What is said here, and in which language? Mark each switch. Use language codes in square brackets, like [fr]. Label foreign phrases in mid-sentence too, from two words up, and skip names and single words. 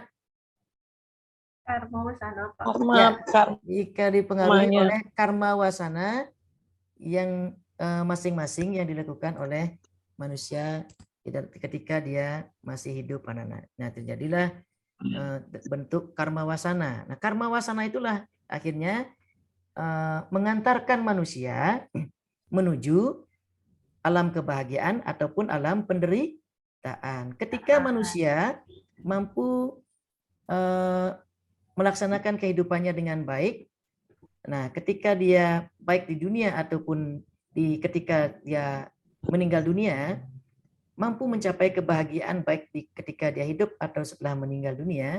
[id] Karma wasana, Pak. Jika dipengaruhi oleh karma wasana yang masing-masing yang dilakukan oleh manusia ketika dia masih hidup anak-anak. Nah, terjadilah bentuk karma wasana. Nah, karma wasana itulah akhirnya mengantarkan manusia menuju alam kebahagiaan ataupun alam penderitaan. Ketika manusia mampu melaksanakan kehidupannya dengan baik, nah ketika dia baik di dunia ataupun ketika dia meninggal dunia, mampu mencapai kebahagiaan baik ketika dia hidup atau setelah meninggal dunia.